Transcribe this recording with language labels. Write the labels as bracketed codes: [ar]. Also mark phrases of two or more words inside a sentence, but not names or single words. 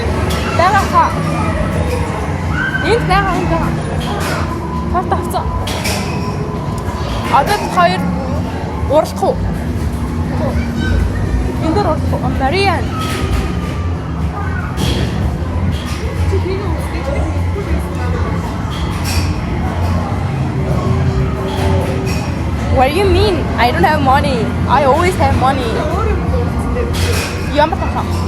[mn] Бага хаа. Энд бага энд бага. Фото авцаа. Одоо хоёр уралдах уу? Энд дээр уралдах уу? Мариан. [en] What do you mean? I don't have money. I always have money. [mn] Ямар тахаа?